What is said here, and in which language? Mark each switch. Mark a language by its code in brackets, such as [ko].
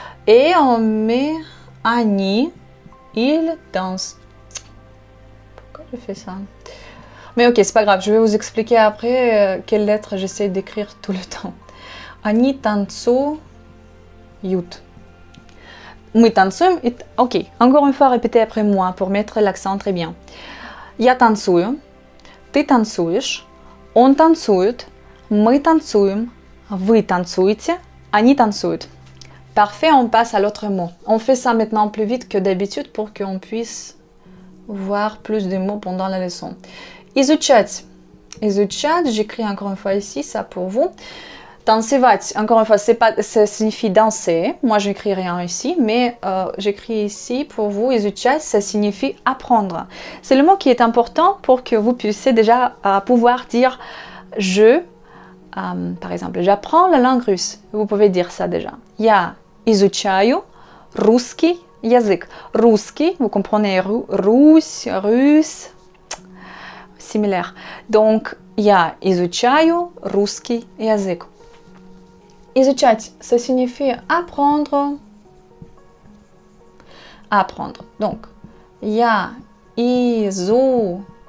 [fr] Et on met они, il danse. Pourquoi je fais ça? Mais ok, c'est pas grave, je vais vous expliquer après quelle lettre j'essaie d'écrire tout le temps. [ru] Они танцуют. Мы танцуем. [fr] Ok, encore une fois, répétez après moi pour mettre l'accent très bien. [ru] Я танцую, ты танцуешь, он танцует, мы танцуем, вы танцуете, они танцуют. [fr] Parfait, on passe à l'autre mot. On fait ça maintenant plus vite que d'habitude pour qu'on puisse voir plus de mots pendant la leçon. [ru] Изучать. [fr] Изучать, j'écris encore une fois ici, ça pour vous. Танцевать, encore une fois, ça signifie danser. Moi, j'écris rien ici, mais j'écris ici pour vous. Изучать, ça signifie apprendre. C'est le mot qui est important pour que vous puissiez déjà pouvoir dire je. Par exemple, j'apprends la langue russe. Vous pouvez dire ça déjà. [ru] Я изучаю русский язык. [fr] Русский, vous comprenez, Russe, russe, similaire. [ru] Donc, я изучаю русский язык. [fr] Изучать, ça signifie apprendre. Apprendre. [ru] Donc, я изучаю.